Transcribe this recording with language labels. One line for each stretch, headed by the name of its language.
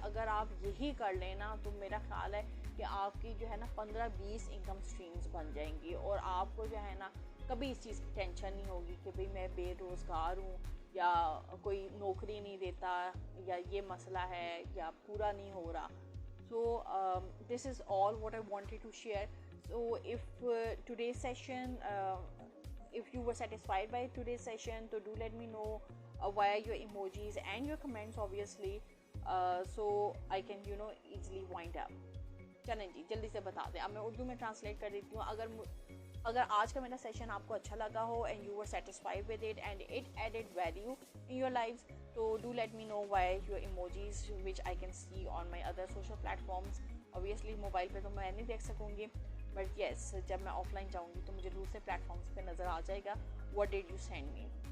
Urdu: اگر آپ یہی کر لیں نا تو میرا خیال ہے کہ آپ کی جو ہے نا 15-20 انکم اسٹریمز بن جائیں گی, اور آپ کو جو ہے نا کبھی اس چیز کی ٹینشن نہیں ہوگی کہ بھئی میں بے روزگار ہوں, یا کوئی نوکری نہیں دیتا یا یہ مسئلہ ہے یا پورا نہیں ہو رہا.
English: So this is all what I wanted to share. So if today's session, if you were satisfied by today's session, so do let me know via your emojis and your comments obviously, so I can easily wind up.
Urdu: چلیں جی جلدی سے بتا دیں. اب میں اردو میں translate کر دیتی ہوں. اگر آج کا میرا سیشن آپ کو اچھا لگا ہو
English: And you were satisfied with it and it added value in your life, تو do let me know why your emojis which I can see on my other social platforms.
Urdu: Obviously mobile پہ تو میں نہیں دیکھ سکوں گی, but yes جب میں آف لائن جاؤں گی تو مجھے دوسرے پلیٹفارمس پہ نظر آ جائے گا
English: What did you send me.